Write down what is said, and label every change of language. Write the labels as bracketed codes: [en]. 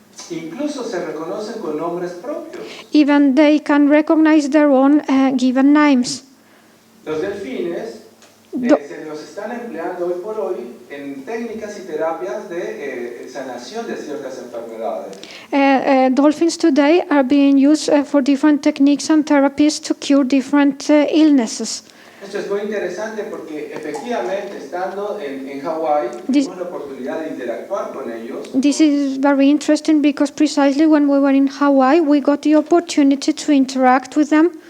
[es] Incluso se reconocen con nombres propios. [en] Even they can recognize their own given names. [es] Los delfines se los están empleando hoy por hoy en técnicas y terapias de sanación de ciertas enfermedades. [en] Dolphins today are being used for different techniques and therapies to cure different illnesses. [es] Esto es muy interesante porque efectivamente estando en Hawái tuvimos la oportunidad de interactuar con ellos. [en] This is very interesting because precisely when we were in Hawaii, we got the opportunity to interact with them.